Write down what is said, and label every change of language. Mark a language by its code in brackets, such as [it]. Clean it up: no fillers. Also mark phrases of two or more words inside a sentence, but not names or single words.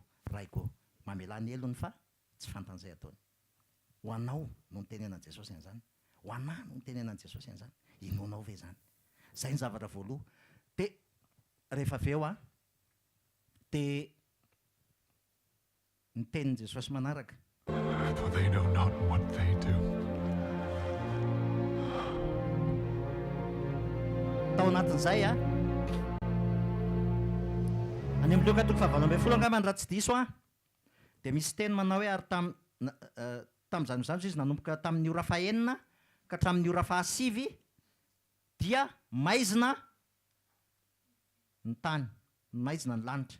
[mg] Raiko mamela ny elony fa tsy fantan'izay ataony. Ho anao no nitenenan'i Jesosy an'izany. Ho anahy no nitenenan'i Jesosy an'izany. Inonao ve zany? Izay ny zavatra voaloha. Dia rehefa avy eo dia ny tenin'i Jesosy manaraka. [en] For they know not what they do. [mg] Tao anatin'izay any amin'ny Luka toko fahavalo ambin'ny folo angambany raha tsy diso dia misy teny manao hoe ary tamin'izany izy nanomboka tamin'ny ora fahaenina ka hatramin'ny ora fahasivy dia maizina ny tany, maizina ny lanitra.